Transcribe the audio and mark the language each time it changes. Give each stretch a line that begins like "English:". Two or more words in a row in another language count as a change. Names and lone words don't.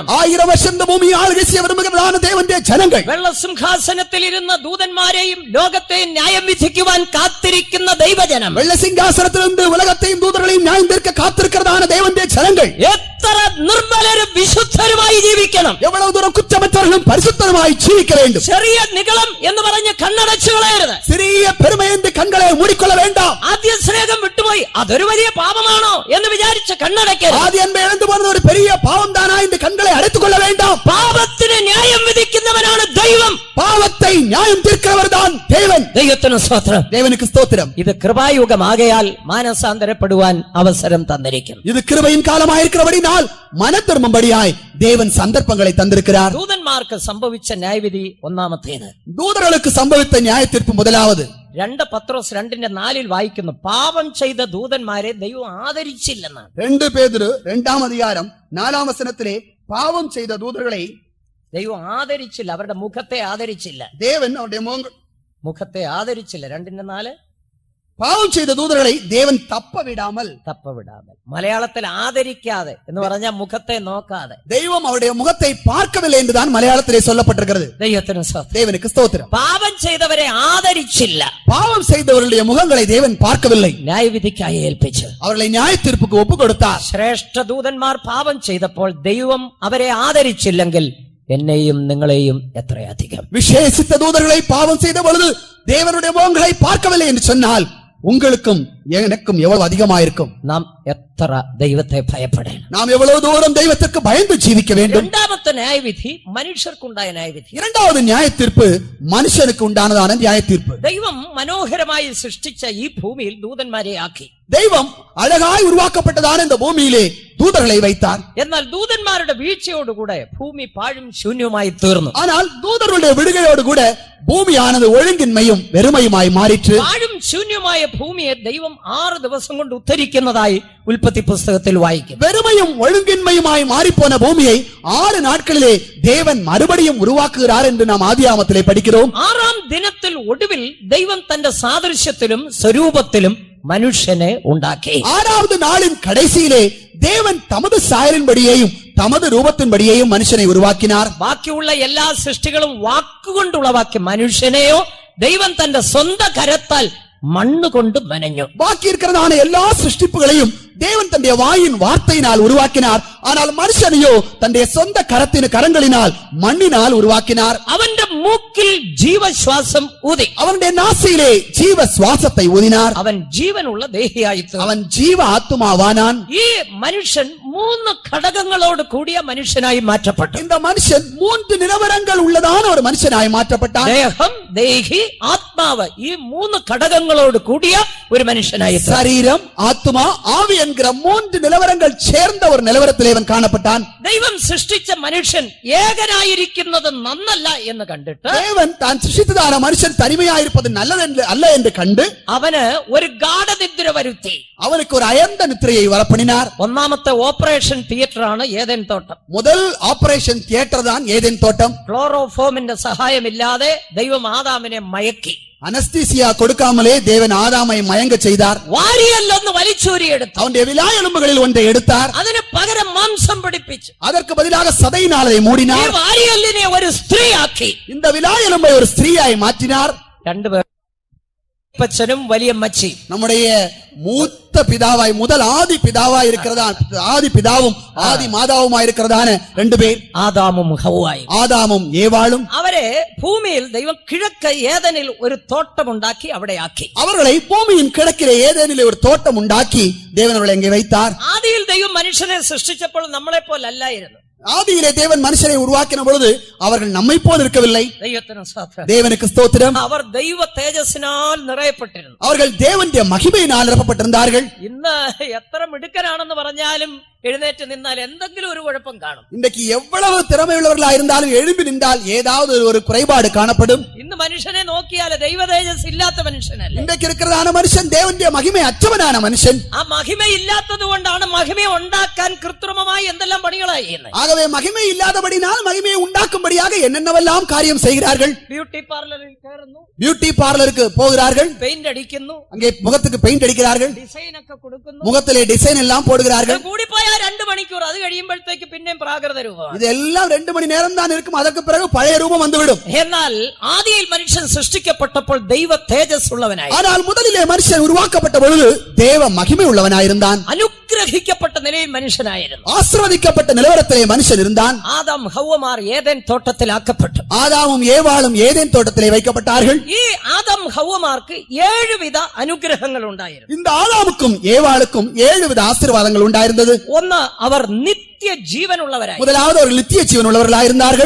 Tamil: 1000 വർഷം இந்த பூமியை ஆளுகை செய்ய விரும்புகிறதான தேவனுடைய ஜனங்கள்,
Malayalam: വെള്ളസിംഹാസനത്തിൽ ഇരുന്ന ദൂതന്മാരെയും ലോകത്തെയും ന്യായം വിധിക്കുവാൻ കാത്തിരിക്കുന്ന ദൈവജനം,
Tamil: வெள்ள சிங்காசனத்திலிருந்து உலகத்தையும் தூதர்களையும் நியாயம் தீர்க்க காத்திருக்கிறதான தேவனுடைய ஜனங்கள்
Malayalam: എത്ര നിർമ്മലരും വിശുദ്ധരുമായി ജീവിക്കണം.
Tamil: எவ்வளவு தூரம் குற்றமற்றவர்களும் பரிசுத்தருமாய் ஜீவிக்க வேண்டும்.
Malayalam: ചെറിയ നിഗളം എന്ന് പറഞ്ഞ് കണ്ണടച്ചു കളയരുത്.
Tamil: சிறிய பெருமை என்று கண்களை மூடிக்கொள்ள வேண்டாம்.
Malayalam: ആദ്യ സ്നേഹം വിട്ടുപോയി, അതൊരു വലിയ പാപമാണോ എന്ന് വിചാരിച്ച് കണ്ണടയ്ക്കരുത്.
Tamil: ஆதி அன்பை இழந்து போனது ஒரு பெரிய பாவம் தானா என்று கண்களை அடைத்துக் கொள்ள வேண்டாம்.
Malayalam: പാപത്തിന് ന്യായം വിധിക്കുന്നവനാണ് ദൈവം.
Tamil: பாவத்தை நியாயம் தீர்க்கிறவர் தான் தேவன்.
Malayalam: ദൈവത്തിന് സ്തോത്രം.
Tamil: தேவனுக்கு ஸ்தோத்திரம்.
Malayalam: ഇത് കൃപായുഗമാകയാൽ മാനസാന്തരപ്പെടുവാൻ അവസരം തന്നിരിക്കുന്നു.
Tamil: இது கிருபையின் காலமாயிருக்கிறபடினால் மனம் திரும்பும்படியாய் தேவன் சந்தர்ப்பங்களை தந்திருக்கிறார்.
Malayalam: ദൂതന്മാർക്ക് സംഭവിച്ച ന്യായവിധി ഒന്നാമത്തേത്.
Tamil: தூதர்களுக்கு சம்பவித்த நியாய தீர்ப்பு முதலாவது.
Malayalam: 2 പത്രോസ് 2:4 വായിക്കുന്നു, പാപം ചെയ്ത ദൂതന്മാരെ ദൈവം ആദരിച്ചില്ലെന്നാണ്.
Tamil: 2 பேதுரு 2ஆம் அதிகாரம் 4ஆம் வசனத்திலே பாவம் செய்த தூதர்களை
Malayalam: ദൈവം ആദരിച്ചില്ല, അവരുടെ മുഖത്തെ ആദരിച്ചില്ല.
Tamil: தேவன் அவருடைய
Malayalam: മുഖത്തെ ആദരിച്ചില്ല. 2:4
Tamil: பாவம் செய்த தூதர்களை தேவன் தப்ப விடாமல்
Malayalam: മലയാളത്തിൽ ആദരിക്കാതെ എന്ന് പറഞ്ഞാൽ മുഖത്തെ നോക്കാതെ.
Tamil: தெய்வம் அவருடைய முகத்தை பார்க்கவில்லை என்றுதான் மலையாளத்திலே சொல்லப்பட்டிருக்கிறது.
Malayalam: ദൈവത്തിന് സ്തോത്രം.
Tamil: தேவனுக்கு ஸ்தோத்திரம்.
Malayalam: പാപം ചെയ്തവരെ ആദരിച്ചില്ല.
Tamil: பாவம் செய்தவர்களுடைய முகங்களை தேவன் பார்க்கவில்லை.
Malayalam: ന്യായവിധിക്കായി ഏൽപ്പിച്ചു.
Tamil: அவர்களை நியாய தீர்ப்புக்கு ஒப்பு கொடுத்தார்.
Malayalam: ശ്രേഷ്ഠ ദൂതന്മാർ പാപം ചെയ്തപ്പോൾ ദൈവം അവരെ ആദരിച്ചില്ലെങ്കിൽ എന്നെയും നിങ്ങളെയും എത്രയധികം.
Tamil: விசேஷித்த தூதர்களை பாவம் செய்த பொழுது தேவனுடைய முகங்களை பார்க்கவில்லை என்று சொன்னால் உங்களுக்கும் எனக்கும் எவ்வளவு அதிகமாயிருக்கும்.
Malayalam: നാം എത്ര ദൈവത്തെ ഭയപ്പെടണം.
Tamil: நாம் எவ்வளவு தூரம் தெய்வத்திற்கு பயந்து ஜீவிக்க வேண்டும்.
Malayalam: രണ്ടാമത്തെ ന്യായവിധി മനുഷ്യർക്കുണ്ടായ ന്യായവിധി.
Tamil: இரண்டாவது நியாய தீர்ப்பு மனுஷனுக்கு உண்டானதான நியாய தீர்ப்பு.
Malayalam: ദൈവം മനോഹരമായി സൃഷ്ടിച്ച ഈ ഭൂമിയിൽ ദൂതന്മാരെ ആക്കി.
Tamil: தெய்வம் அழகாய் உருவாக்கப்பட்டதான இந்த பூமியிலே தூதர்களை வைத்தார்.
Malayalam: എന്നാൽ ദൂതന്മാരുടെ വീഴ്ചയോടുകൂടെ ഭൂമി പാഴും ശൂന്യവുമായി തീർന്നു.
Tamil: ஆனால் தூதர்களுடைய விடுகையோடு கூட பூமியானது ஒழுங்கின்மையும் வெறுமையுமாய் மாறிற்று.
Malayalam: പാഴും ശൂന്യമായ ഭൂമിയെ ദൈവം 6 ദിവസം കൊണ്ട് ഉദ്ധരിക്കുന്നതായി ഉൽപ്പത്തി പുസ്തകത്തിൽ വായിക്കും.
Tamil: வெறுமையும் ஒழுங்கின்மையுமாய் மாறிப்போன பூமியை 6 நாட்களிலே தேவன் மறுபடியும் உருவாக்குகிறார் என்று நாம் ஆதியாகமத்திலே படிக்கிறோம்.
Malayalam: 6ആം ദിനത്തിൽ ഒടുവിൽ ദൈവം തന്റെ സാദൃശ്യത്തിലും സ്വരൂപത്തിലും മനുഷ്യനെ ഉണ്ടാക്കി.
Tamil: 6வது நாளின் கடைசியிலே தேவன் தமது சாயலின்படியேயும் தமது ரூபத்தின்படியேயும் மனுஷனை உருவாக்கினார்.
Malayalam: ബാക്കിയുള്ള എല്ലാ സൃഷ്ടികളും വാക്കുകൊണ്ട് ഉളവാക്കി. മനുഷ്യനെയോ ദൈവം തന്റെ സ്വന്തം കരത്താൽ മണ്ണുകൊണ്ട് മെനഞ്ഞു.
Tamil: பாக்கி இருக்கிறதான எல்லா சிருஷ்டிப்புகளையும் தேவன் தன்னுடைய வாயின் வார்த்தையினால் உருவாக்கினார். ஆனால் மனுஷனையோ தன்னுடைய சொந்த கரங்களினால் மண்ணினால் உருவாக்கினார்.
Malayalam: അവന്റെ മൂക്കിൽ ജീവശ്വാസം ഊതി.
Tamil: அவனுடைய நாசியிலே ஜீவ சுவாசத்தை ஊதினார்.
Malayalam: അവൻ ജീവനുള്ള ദേഹിയായി തീർന്നു.
Tamil: அவன் ஜீவ ஆத்துமாவானான்.
Malayalam: ഈ മനുഷ്യൻ 3 ഘടകങ്ങളോട് കൂടിയ മനുഷ്യനായി മാറ്റപ്പെട്ടു.
Tamil: இந்த மனுஷன் 3 நிலவரங்கள் உள்ளதான ஒரு மனுஷனாய் மாற்றப்பட்டான்.
Malayalam: ദേഹം, ദേഹി, ആത്മാവ്, ഈ 3 ഘടകങ്ങളോട് കൂടിയ ഒരു മനുഷ്യനായി.
Tamil: சரீரம், ஆத்துமா, ஆவி என்கிற 3 நிலவரங்கள் சேர்ந்த ஒரு நிலவரத்திலே அவன் காணப்பட்டான்.
Malayalam: ദൈവം സൃഷ്ടിച്ച മനുഷ്യൻ ഏകനായിരിക്കുന്നത് നന്നല്ല എന്ന് കണ്ടിട്ട്
Tamil: தேவன் தான் சிருஷ்டித்ததான மனுஷன் தனிமையாயிருப்பது நல்லது அல்ல என்று கண்டு
Malayalam: അവന് ഒരു ഗാഢനിദ്ര വരുത്തി.
Tamil: அவனுக்கு ஒரு அயர்ந்த நித்திரையை வரப்பண்ணினார்.
Malayalam: ഒന്നാമത്തെ
English: operation theatre
Malayalam: ആണ് ഏദൻ തോട്ടം.
Tamil: முதல்
English: operation theatre
Tamil: தான் ஏதேன் தோட்டம்.
Malayalam: ക്ലോറോഫോമിന്റെ സഹായമില്ലാതെ ദൈവം ആദാമിനെ മയക്കി.
Tamil: அனஸ்தீசியா கொடுக்காமலே தேவன் ஆதாமை மயங்க செய்தார்.
Malayalam: വാരിയല്ലൊന്ന് വലിച്ചൂരിയെടുത്തു.
Tamil: அவனுடைய விலா எலும்புகளில் ஒன்றை எடுத்தார்.
Malayalam: അതിന് പകരം മാംസം പിടിപ്പിച്ചു.
Tamil: அதற்கு பதிலாக சதையினால் அதை மூடினார்.
Malayalam: വാരിയല്ലിനെ ഒരു സ്ത്രീയാക്കി.
Tamil: இந்த விலா எலும்பை ஒரு ஸ்திரீயாய் மாற்றினார்.
Malayalam: 2 പേർ, അപ്പച്ചനും വലിയമ്മച്ചി.
Tamil: நம்முடைய மூத்த பிதாவாய் முதல் ஆதி பிதாவாய் இருக்கிறதா, ஆதி பிதாவும் ஆதி மாதாவுமாய் இருக்கிறதான 2 பேர்,
Malayalam: ആദാമും ഹവ്വായും.
Tamil: ஆதாமும் ஏவாளும்.
Malayalam: അവരെ ഭൂമിയിൽ ദൈവം കിഴക്ക് ഏദനിൽ ഒരു തോട്ടമുണ്ടാക്കി അവിടെ ആക്കി.
Tamil: அவர்களை பூமியின் கிழக்கிலே ஏதேனிலே ஒரு தோட்டம் உண்டாக்கி தேவன் அவர்களை அங்கே வைத்தார்.
Malayalam: ആദിയിൽ ദൈവം മനുഷ്യനെ സൃഷ്ടിച്ചപ്പോൾ നമ്മളെ പോലല്ലായിരുന്നു.
Tamil: ஆதியிலே தேவன் மனுஷரை உருவாக்கின பொழுது அவர்கள் நம்மை போல் இருக்கவில்லை.
Malayalam: ദൈവത്തിന് സ്തോത്രം.
Tamil: தேவனுக்கு ஸ்தோத்திரம்.
Malayalam: അവർ ദൈവ തേജസ്സിനാൽ നിറയപ്പെട്ടിരുന്നു.
Tamil: அவர்கள் தேவனுடைய மகிமையினால் நிரப்பப்பட்டிருந்தார்கள்.
Malayalam: ഇന്ന് എത്ര മിടുക്കനാണെന്ന് പറഞ്ഞാലും എഴുന്നേറ്റ് നിന്നാൽ എന്തെങ്കിലും ഒരു കുഴപ്പം കാണും.
Tamil: இன்றைக்கு எவ்வளவு திறமையுள்ளவர்களா இருந்தாலும் எழும்பி நின்றால் ஏதாவது ஒரு குறைபாடு காணப்படும்.
Malayalam: ഇന്ന് മനുഷ്യനെ നോക്കിയാൽ ദൈവ തേജസ് ഇല്ലാത്ത മനുഷ്യനല്ല.
Tamil: இன்றைக்கு இருக்கிறதான மனுஷன் தேவனுடைய மகிமை அற்றவனான மனுஷன்.
Malayalam: ആ മഹിമ ഇല്ലാത്തത് കൊണ്ടാണ് മഹിമ ഉണ്ടാക്കാൻ കൃത്രിമമായി എന്തെല്ലാം പണികളായി ചെയ്യുന്നത്.
Tamil: ஆகவே மகிமை இல்லாதபடினால் மகிமையை உண்டாக்கும்படியாக என்னென்னவெல்லாம் காரியம் செய்கிறார்கள்.
English: beauty parlour
Malayalam: കയറുന്നു,
English: beauty parlour
Tamil: போகிறார்கள்,
Malayalam: പെയിന്റ് അടിക്കുന്നു,
Tamil: அங்கே முகத்துக்கு பெயிண்ட் அடிக்கிறார்கள்,
Malayalam: ഡിസൈൻ ഒക്കെ കൊടുക്കുന്നു,
Tamil: முகத்திலே டிசைன் எல்லாம் போடுகிறார்கள்.
Malayalam: കൂടിപ്പോയാൽ 2 മണിക്കൂർ, അത് കഴിയുമ്പോഴത്തേക്ക് പിന്നെയും പ്രാകൃത രൂപമാണ്.
Tamil: இதெல்லாம் 2 மணி நேரம் தான் இருக்கும். அதற்கு பிறகு பழைய ரூபம் வந்துவிடும்.
Malayalam: എന്നാൽ ആദിയിൽ മനുഷ്യൻ സൃഷ്ടിക്കപ്പെട്ടപ്പോൾ ദൈവ തേജസ് ഉള്ളവനായി,
Tamil: ஆனால் முதலிலே மனுஷன் உருவாக்கப்பட்ட பொழுது தேவ மகிமை உள்ளவனாயிருந்தான்.
Malayalam: അനുഗ്രഹിക്കപ്പെട്ട നിലയിൽ മനുഷ്യനായിരുന്നു.
Tamil: ஆசீர்வதிக்கப்பட்ட நிலவரத்திலே மனுஷன் இருந்தான்.
Malayalam: ആദാം ഹവ്വമാർ ഏദൻ തോട്ടത്തിലാക്കപ്പെട്ടു.
Tamil: ஆதாமும் ஏவாளும் ஏதேன் தோட்டத்திலே வைக்கப்பட்டார்கள்.
Malayalam: ഈ ആദാം ഹവ്വമാർക്ക് 7 വിധ അനുഗ്രഹങ്ങൾ ഉണ്ടായിരുന്നു.
Tamil: இந்த ஆதாமுக்கும் ஏவாளுக்கும் 7 வித ஆசீர்வாதங்கள் உண்டாயிருந்தது.
Malayalam: ഒന്ന്, അവർ നിത്യജീവനുള്ളവരായി.
Tamil: முதலாவது அவர்கள் நித்திய ஜீவன் உள்ளவர்களாயிருந்தார்கள்.